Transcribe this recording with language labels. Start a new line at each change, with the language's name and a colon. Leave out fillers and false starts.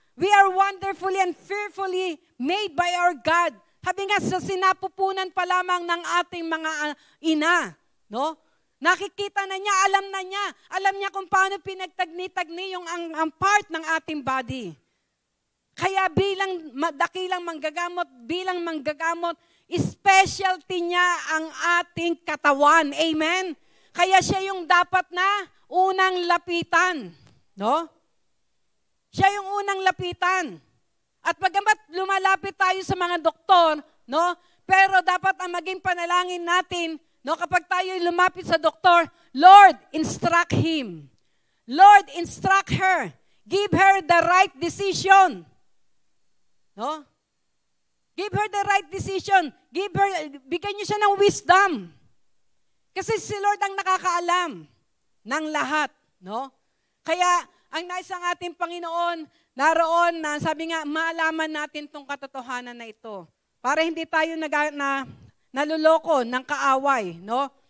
English: We are wonderfully and fearfully made by our God.
Filipino: Sabi nga, sa sinapupunan pa lamang ng ating mga ina. No? Nakikita na niya, alam na niya. Alam niya kung paano pinagtagni-tagni yung ang part ng ating body. Kaya bilang dakilang manggagamot, specialty niya ang ating katawan. Amen? Kaya siya yung dapat na unang lapitan. No? Siya yung unang lapitan. At bagamat lumalapit tayo sa mga doktor, no? Pero dapat ang maging panalangin natin, no? Kapag tayo lumapit sa doktor,
English: Lord, instruct him. Lord, instruct her. Give her the right decision. No? Give her the right decision.
Filipino: Bigyan niyo siya ng wisdom.
English: Kasi si Lord ang nakakaalam ng lahat,
Filipino: no? Kaya ang nais ng ating Panginoon, naroon na sabi nga, maalaman natin tong katotohanan na ito. Para hindi tayo naluloko ng kaaway, no?